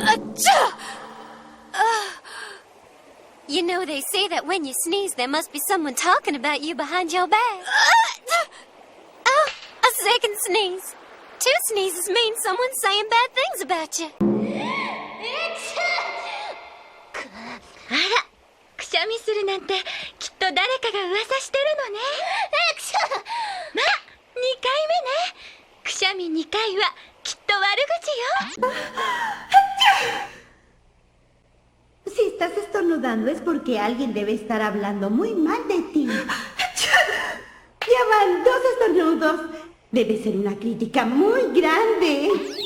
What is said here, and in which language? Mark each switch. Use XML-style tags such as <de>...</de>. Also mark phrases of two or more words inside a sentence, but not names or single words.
<en>You know they say that when you sneeze, there must be someone talking about you behind your back. Oh, a second sneeze. Two sneezes mean someone's saying bad things about you.</en> <ja>あら、くしゃみするなんてきっと誰かが噂してるのね。まあ、2回目ね。くしゃみ2回はきっと悪口よ。</ja> <es>Si estás estornudando es porque alguien debe estar hablando muy mal de ti. Ya van 2 estornudos. Debe ser una crítica muy grande.</es>